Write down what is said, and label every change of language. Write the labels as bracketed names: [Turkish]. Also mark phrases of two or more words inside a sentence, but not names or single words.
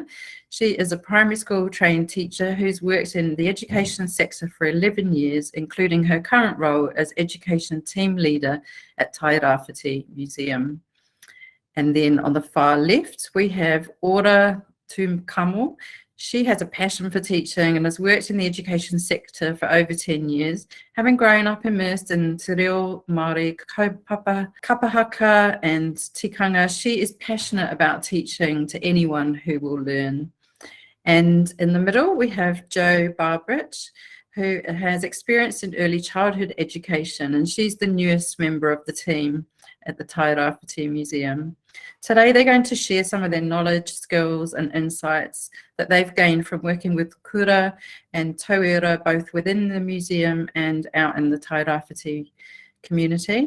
[English] She is a primary school trained teacher who's worked in the education sector for 11 years, including her current role as education team leader at Tairāwhiti Museum. And then on the far left, we have Ora Taukamo. She has a passion for teaching and has worked in the education sector for over 10 years. Having grown up immersed in [Māori] te reo Māori, Kaupapa, kapahaka [English] and tikanga, she is passionate about teaching to anyone who will learn. And in the middle, we have Jo Barbarich, who has experience in early childhood education, and she's the newest member of the team at the Tairāwhiti Museum. Today, they're going to share some of their knowledge, skills, and insights that they've gained from working with kura and tauira, both within the museum and out in the Tairāwhiti community.